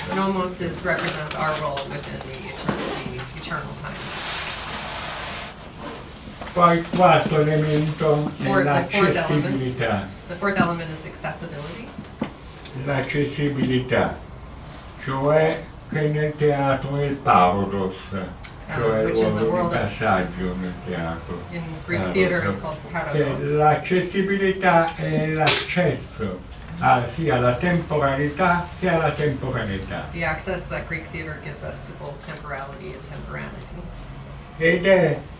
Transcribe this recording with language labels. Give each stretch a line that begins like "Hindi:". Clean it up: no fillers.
English: Nomos represents our role within the eternal time.
Italian: Poi il quarto elemento è l'accessibilità.
English: The fourth element is accessibility.
Italian: L'accessibilità, cioè che nel teatro è il parodos, cioè il ruolo di passaggio nel teatro.
English: In Greek theater is called parados.
Italian: L'accessibilità è l'accesso sia alla temporalità che alla temporaneità.
English: The access that Greek theater gives us to both temporality and temporanity.